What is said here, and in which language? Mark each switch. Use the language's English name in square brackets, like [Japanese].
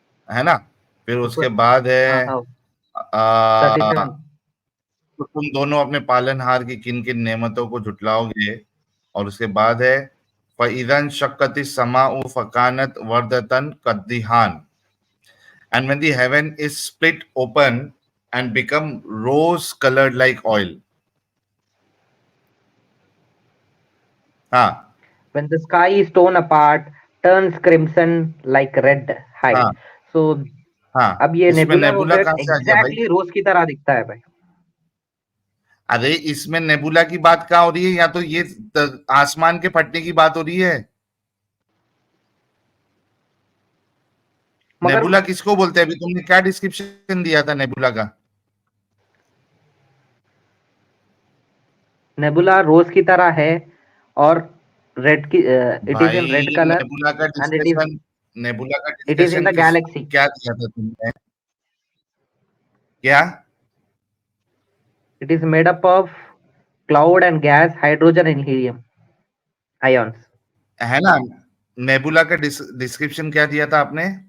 [Hindi] है ना? फिर उसके बाद हाँ है हाँ आ, 37। तो तुम दोनों अपने पालनहार की किन किन नेमतों को झुटलाओगे? [Arabic] और उसके बाद है फ़इज़न शक्कतिस समाउ फ़कानत वर्दतन कद्दिहान। [English] And when the heaven is split open and become rose colored like oil. [Hindi] हाँ, [English] When the sky is torn apart, turns crimson like red hide. [Hindi] हाँ, [English] So [Hindi] हाँ। अब ये इसमें नेबुला नेबुला रोजेट कहाँ से आ गया भाई? एग्जैक्टली रोज की तरह दिखता है भाई। अरे इसमें नेबुला की बात कहाँ हो रही है? या तो ये आसमान के फटने की बात हो रही है। मगर नेबुला किसको बोलते हैं? अभी तुमने क्या डिस्क्रिप्शन दिया था नेबुला का? नेबुला रोज की तरह है और रेड की [English] it is in [Hindi] भाई रेड कलर नेबुला का [English] and [Hindi] डिस्कशन, नेबुला का [English] it is in the [Hindi] किस गैलेक्सी। क्या दिया था तुमने? क्या [English] It is made up of cloud and gas, hydrogen and helium ions. [Hindi] है ना? नेबुला का डिस्क्रिप्शन क्या दिया था आपने?